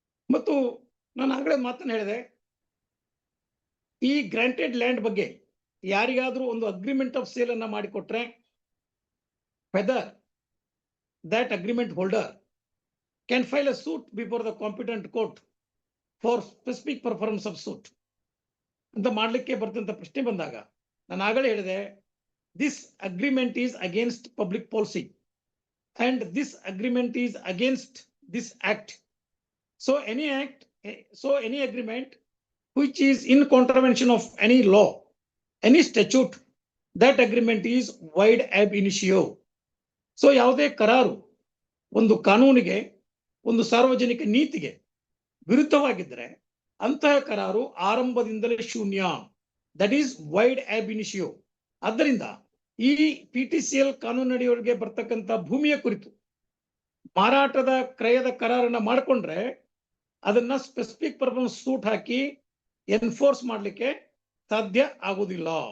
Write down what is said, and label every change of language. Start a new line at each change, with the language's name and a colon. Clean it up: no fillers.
Kannada: ಮತ್ತು ನಾನು ಆಗಲೇ ಮಾತನ್ನು ಹೇಳಿದೆ, ಈ ಗ್ರಾಂಟೆಡ್ ಲ್ಯಾಂಡ್ ಬಗ್ಗೆ ಯಾರಿಗಾದ್ರೂ ಒಂದು ಅಗ್ರಿಮೆಂಟ್ ಆಫ್ ಸೇಲ್ ಅನ್ನ ಮಾಡಿಕೊಟ್ರೆ weather
English: that agreement holder can file a suit before the competent court for specific performance of suit
Kannada: ಅಂತ ಮಾಡ್ಲಿಕ್ಕೆ ಬರ್ತಂತ ಪ್ರಶ್ನೆ ಬಂದಾಗ ನಾನು ಆಗಲೇ ಹೇಳಿದೆ,
English: this agreement is against public policy and this agreement is against this act. So any agreement which is in contravention of any law, any statute, that agreement is void ab initio.
Kannada: So ಯಾವುದೇ ಕರಾರು ಒಂದು ಕಾನೂನಿಗೆ, ಒಂದು ಸಾರ್ವಜನಿಕ ನೀತಿಗೆ ವಿರುದ್ಧವಾಗಿದ್ದರೆ ಅಂತಹ ಕರಾರು ಆರಂಭದಿಂದಲೇ ಶೂನ್ಯ.
English: That is void ab initio.
Kannada: ಆದ್ದರಿಂದ ಈ PTCL ಕಾನೂನಡಿಯವರಿಗೆ ಬರ್ತಕ್ಕಂಥ ಭೂಮಿಯ ಕುರಿತು ಮಾರಾಟದ ಕ್ರಯದ ಕರಾರನ್ನ ಮಾಡಿಕೊಂಡ್ರೆ ಅದನ್ನ ಸ್ಪೆಸಿಫಿಕ್ ಪರ್ಪಸ್ ಸೂಟ್ ಹಾಕಿ ಎನ್ಫೋರ್ಸ್ ಮಾಡಲಿಕ್ಕೆ ಸಾಧ್ಯ ಆಗುವುದಿಲ್ಲ.